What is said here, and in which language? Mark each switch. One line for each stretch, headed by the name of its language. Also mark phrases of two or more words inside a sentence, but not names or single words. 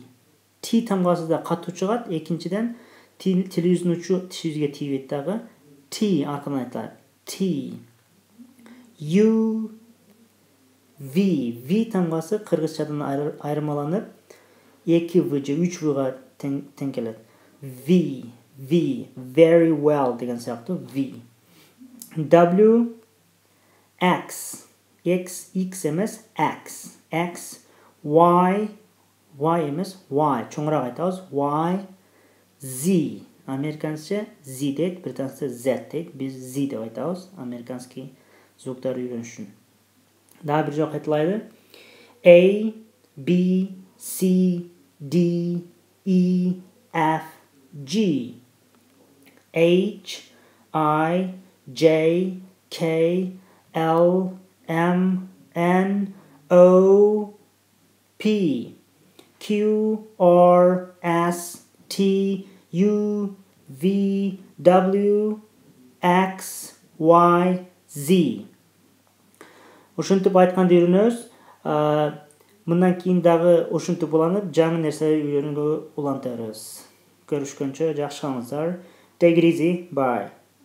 Kyrgyz: T тамгасы да катуу чыгат. Экинчиден тилибиздин учу тишибизге тийбейт дагы. T аркадан айтылат. T. U, V. V тамгасы кыргызчадан айырмаланып 2V же 3Vга тең келет. V, V,
English: very well
Kyrgyz: деген сыяктуу V. W, X, X, X эмес, X, X, Y, Y эмес, Y, чоңураак айтабыз, Y, Z, американча Z дейт, британча Z дейт, биз Z деп айтабыз, американский звуктарды үйрөнүш үчүн. Дагы бир жолу кайталайлы.
English: A, B, C, D, E, F, G, H, I, J, K, L, M, N, O, P, Q, R, S, T, U, V, W, X, Y, Z.
Kyrgyz: Ушинтип айтканды үйрөнөбүз. Мындан кийин дагы ушинтип уланып, жаңы нерсе үйрөнгөнгө уланта беребиз. Görüşkönçe, жақсы қалыңыздар.
English: Take it easy. Bye.